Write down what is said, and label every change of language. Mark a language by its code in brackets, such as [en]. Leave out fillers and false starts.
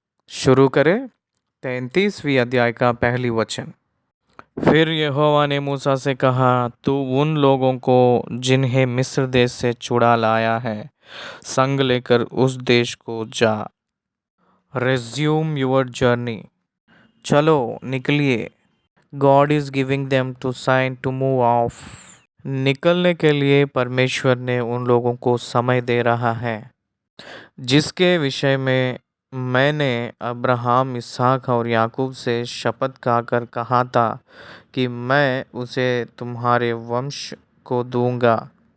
[hi] शुरू करें 33वीं अध्याय का पहली वचन। फिर यहोवा ने मूसा से कहा, तू उन लोगों को जिन्हें मिस्र देश से छुड़ा लाया है संग लेकर उस देश को जा। [en] Resume your journey. [hi] चलो निकलिए। [en] God is giving them to sign to move off. [hi] निकलने के लिए परमेश्वर ने उन लोगों को समय दे रहा है, जिसके विषय में मैंने अब्राहम, इसहाक और याकूब से शपथ खाकर कहा था कि मैं उसे तुम्हारे वंश को दूंगा।